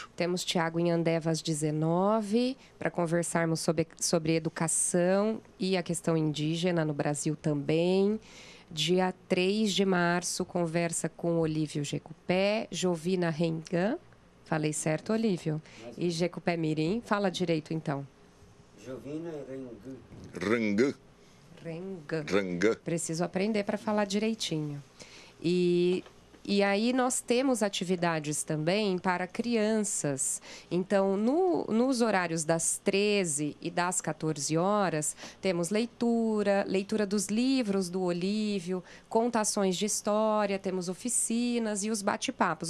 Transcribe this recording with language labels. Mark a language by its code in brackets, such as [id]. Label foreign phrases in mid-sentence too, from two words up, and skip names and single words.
[pt] Temos Tiago Inhandeva às 19 para conversarmos sobre educação e a questão indígena no Brasil também. Dia 3 de março, conversa com Olívio Jecupé, Jovina Rengan, Falei certo, Olívio. E Jecupé Mirim, fala direito então. Jovina Rengu. Rangã. Rangã. Preciso aprender para falar direitinho. E aí nós temos atividades também para crianças. Então, nos horários das 13 e das 14 horas, temos leitura dos livros do Olívio, contações de história, temos oficinas e os bate-papos.